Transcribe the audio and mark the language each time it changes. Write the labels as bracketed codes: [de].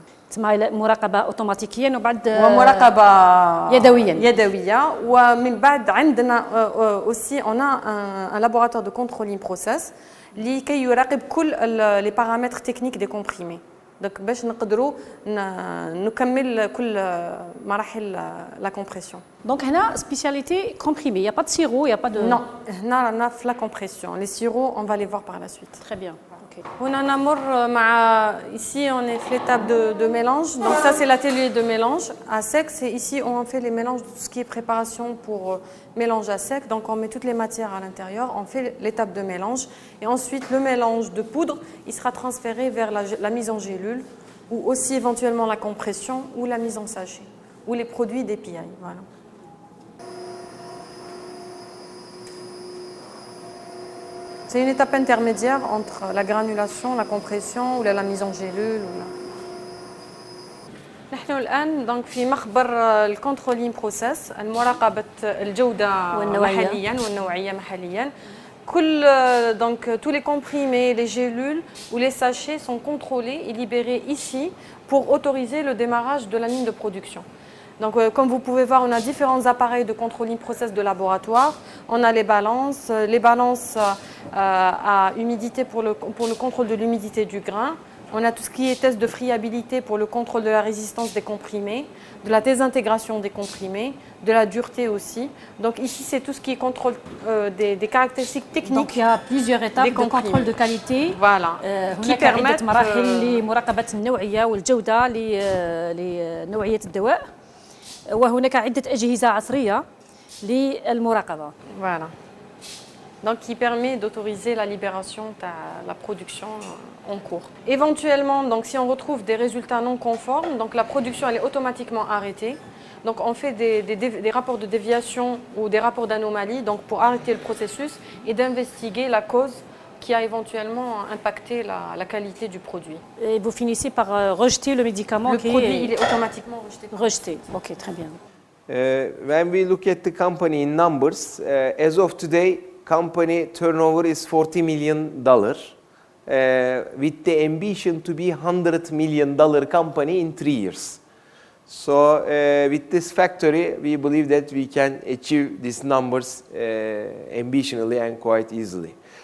[ar] تسمى مراقبة أوتوماتيكيا وبعد ومراقبة يدوية. ومن بعد عندنا [fr] aussi on a un laboratoire de contrôle in process [ar] لكي يراقب كل [fr] les paramètres techniques des comprimés. [ar] Donc باش نقدروا نكمل كل مراحل la compression. [fr] Donc [ar] هنا [fr] spécialité comprimé, il y a pas de sirop, il y a pas de Non, [ar] هنا رانا في [fr] la compression. Les sirops on va les voir par la suite. Très bien. اوكي. [ar] هنا نمر مع [fr] ici on est fait l'étape de mélange. Donc ça c'est l'atelier de mélange à sec. C'est ici on fait les mélanges de tout ce qui est préparation pour mélange à sec. Donc on met toutes les matières à l'intérieur, on fait l'étape de mélange et ensuite le mélange de poudre, il sera transféré vers la mise en gélule ou aussi éventuellement la compression ou la mise en sachet ou les produits d'API. Voilà. C'est une étape intermédiaire entre la granulation, la compression ou la mise en gélule. [ar] نحن الآن donc في مخبر الكنترولين بروسيس المراقبة الجودة محلياً والنوعية محلياً. كل [fr] donc tous les comprimés, les gélules ou les sachets sont contrôlés et libérés ici pour autoriser le démarrage de la ligne de production. Donc, comme vous pouvez voir, on a différents appareils de controlling process de laboratoire. On a les balances à humidité pour le contrôle de l'humidité du grain. On a tout ce qui est test de friabilité pour le contrôle de la résistance des comprimés, de la désintégration des comprimés, de la dureté aussi. Donc ici, c'est tout ce qui est contrôle des caractéristiques techniques. Donc il y a plusieurs étapes de contrôle de qualité. Voilà. qui permettent [ar] مراحل لمراقبة النوعية والجودة لنوعية الدواء. وهناك عدة أجهزة عصرية للمراقبة. [fr] Voilà. Donc qui permet d'autoriser la libération de la production en cours. Éventuellement, donc si on retrouve des résultats non conformes, donc la production elle est automatiquement arrêtée. Donc on fait des rapports de déviation ou des rapports d'anomalie donc pour arrêter le processus et d'investiguer la cause qui a éventuellement impacté la qualité du produit. Et vous finissez par rejeter le médicament. Le produit il est automatiquement rejeté. Rejeté. Ok, très bien. [en] When we look at the company in numbers, as of today, company turnover is $40 million, with the ambition to be $100 million company in 3 years. So with this factory, we believe that we can achieve these numbers ambitionally and quite easily.